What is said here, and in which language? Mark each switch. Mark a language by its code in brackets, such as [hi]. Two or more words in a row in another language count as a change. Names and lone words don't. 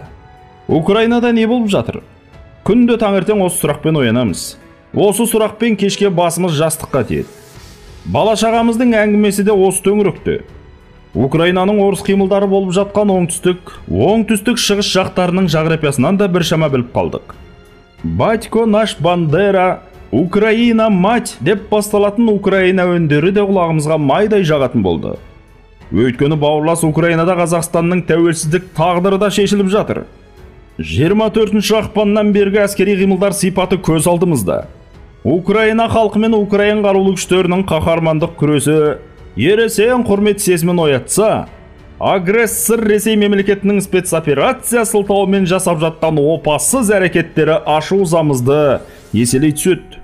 [kk] Украинада не болып жатыр? Күнде таңертең осы сұрақпен оянамыз. Осы сұрақпен кешке басымыз жастыққа тиеді. Бала-шағамыздың әңгімесі де осы төңіректе. Украинаның орыс қимылдары болып жатқан оңтүстік шығыс жақтарының жағрапиясынан да біршама біліп қалдық. [uk] Батько наш Бандера, Украина мать [kk] деп басталатын Украина өндері де құлағымызға майдай жағатын болды. Өйткені бауырлас Украинада Қазақстанның тәуелсіздік тағдыры да шешіліп жатыр. 24 ақпаннан бергі әскери қимылдар сипаты көз алдымызда. Украина халқы мен Украин қарулы күштерінің қаһармандық күресі ересен құрмет сезімін оятса, агрессор Ресей мемлекетінің спецоперация сылтауымен жасап жатқан опасыз әрекеттері ашу-ызамызды еселей түседі.